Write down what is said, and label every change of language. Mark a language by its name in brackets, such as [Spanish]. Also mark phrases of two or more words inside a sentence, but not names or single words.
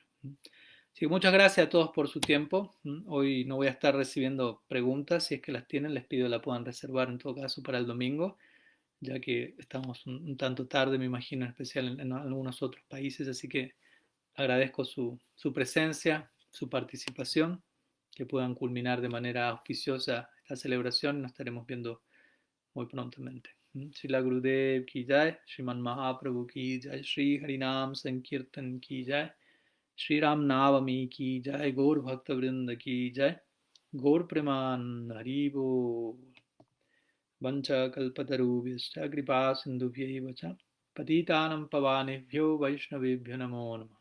[Spanish] Así que muchas gracias a todos por su tiempo. Hoy no voy a estar recibiendo preguntas, si es que las tienen, les pido la puedan reservar en todo caso para el domingo, ya que estamos un tanto tarde, me imagino, en especial en algunos otros países, así que agradezco su presencia, su participación, que puedan culminar de manera auspiciosa esta celebración. Nos estaremos viendo muy prontamente. [Sanskrit] Srila Gurudev ki jai, Sriman Mahaprabhu ki jai, Sri Harinam Sankirtan ki jai, Sri Ram Navami ki jai, Gaur Bhakta Vrinda ki jai, Gaur Preman Haribo, Vancha Kalpatarubhyascha Kripa Sindhubhyaiva cha, Patitanam Pavanebhyo Vaishnavebhyo Namo Namah.